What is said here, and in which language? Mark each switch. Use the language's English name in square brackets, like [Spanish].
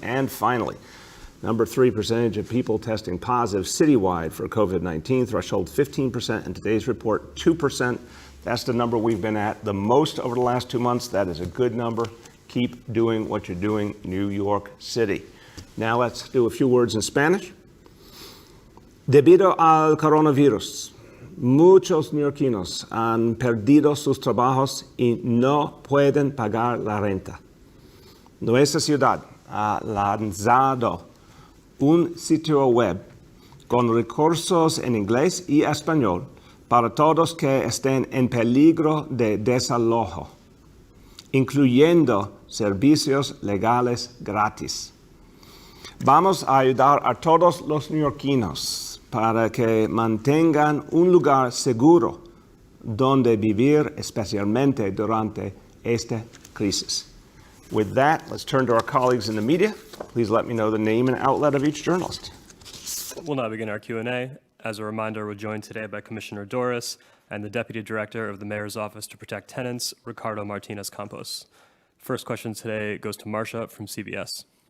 [English] And finally, number three, percentage of people testing positive citywide for COVID-19 threshold 15%, and today's report 2%. That's the number we've been at the most over the last 2 months. That is a good number. Keep doing what you're doing, New York City. Now let's do a few words in Spanish. [Spanish] Debido al coronavirus, muchos neoyorquinos han perdido sus trabajos y no pueden pagar la renta. Nuestra ciudad ha lanzado un sitio web con recursos en inglés y español para todos que estén en peligro de desalojo, incluyendo servicios legales gratis. Vamos a ayudar a todos los neoyorquinos para que mantengan un lugar seguro donde vivir, especialmente durante esta crisis. [English] With that, let's turn to our colleagues in the media. Please let me know the name and outlet of each journalist. We'll now begin our Q&A. As a reminder, we're joined today by Commissioner Doris and the Deputy Director of the Mayor's Office to Protect Tenants, Ricardo Martinez-Campos. First question today goes to Marcia from CBS.